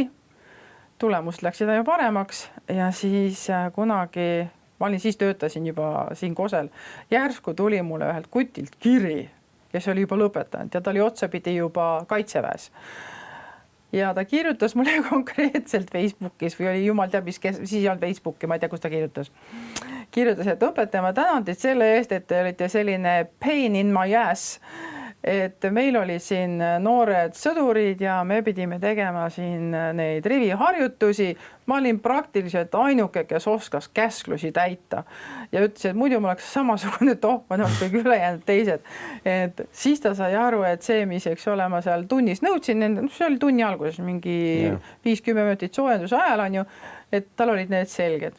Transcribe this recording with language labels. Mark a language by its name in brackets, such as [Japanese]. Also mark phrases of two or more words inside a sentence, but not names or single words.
[Estonian] Tulemust läks seda ju paremaks ja siis kunagi, ma olin siis töötasin juba siin Kosel, järsku tuli mulle ühelt kutilt kiri, kes oli juba lõpetanud ja ta oli otsapidi juba kaitseväes. Ja ta kirjutas mulle konkreetselt Facebookis või oli jumal teab, siis ei olnud Facebooki, ma ei tea, kus ta kirjutas. Kirjutas, et õpetaja, ma tänan teid selle eest, et te olite selline [English] pain in my ass, [Estonian] et meil olid siin noored sõdurid ja me pidime tegema siin neid riviharjutusi. Ma olin praktiliselt ainuke, kes oskas käsklusi täita ja ütles, et muidu ma oleks samasugune tohman kui ülejäänud teised. Et siis ta sai aru, et see, mis ma seal tunnis nõudsin, see oli tunni alguses mingi 5-10 minutit soojenduse ajal on ju, et tal olid need selged.